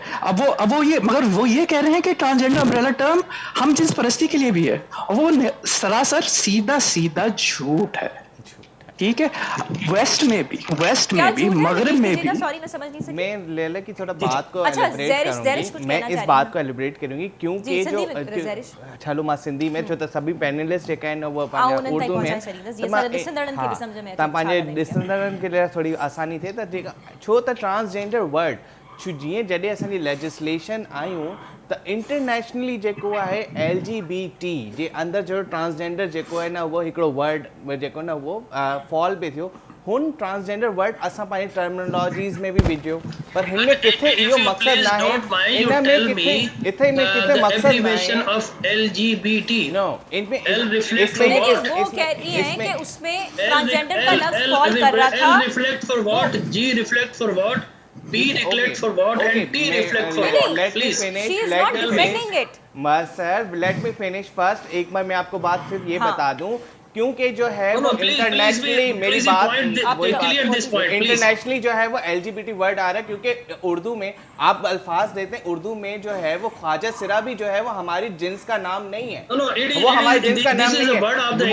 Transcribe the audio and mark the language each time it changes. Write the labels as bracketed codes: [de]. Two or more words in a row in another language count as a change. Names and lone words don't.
[ur] اب وہ یہ مگر وہ یہ کہہ رہے ہیں کہ ٹرانسجینڈر [en] umbrella term [ur] ہم جس پرستی کے لیے بھی ہے، اور وہ سراسر سیدھا جھوٹ ہے. ٹھیک ہے، ویسٹ میں بھی مغرب میں بھی. سوری میں سمجھ نہیں سکی. میں لیلا کی تھوڑا بات کو ایلیبریٹ کروں گی، میں اس بات کو ایلیبریٹ کروں گی کیونکہ جو چلو [sd] मां सिंधी में जो सभी पैनलिस्ट एक है वो उर्दू में पंहिंजे ॾिसंदड़नि के लिए थोड़ी आसानी थे त छो त ट्रांसजेंडर वर्ड जीअं जॾहिं असांजी लेजिस्लेशन आयूं त इंटरनेशनली जेको आहे LGBT जे अंदरि जो ट्रांसजेंडर जेको आहे न उहो हिकिड़ो वर्ड जेको न उहो फॉल पे थियो। हुन ट्रांसजेंडर वर्ड असां पंहिंजी टर्मिनोलॉजीज़ में बि विझियो, पर हिन में किथे इहो मक़सद न आहे, इन में किथे मक़सद न आहे [en] of LGBT. [ur] نو ان میں وہ کہہ رہی ہے کہ اس میں ٹرانسجینڈر کا لفظ فال کر رہا تھا. [en] L reflect for what, G reflect for what, B reflect for what, and T reflect for what? Please, she is not defending it. Sir let me finish first. [ur] ایک بار میں آپ کو بات صرف یہ بتا دوں کیونکہ جو ہے وہ انٹرنیشنلی میری بات انٹرنیشنلی جو ہے وہ [en] LGBT word [ur] آ رہا ہے، کیونکہ اردو میں آپ الفاظ دیتے ہیں، اردو میں جو ہے وہ خواجہ سرا بھی جو ہے وہ ہماری جنس کا نام نہیں ہے، وہ ہماری جنس کا نام نہیں ہے.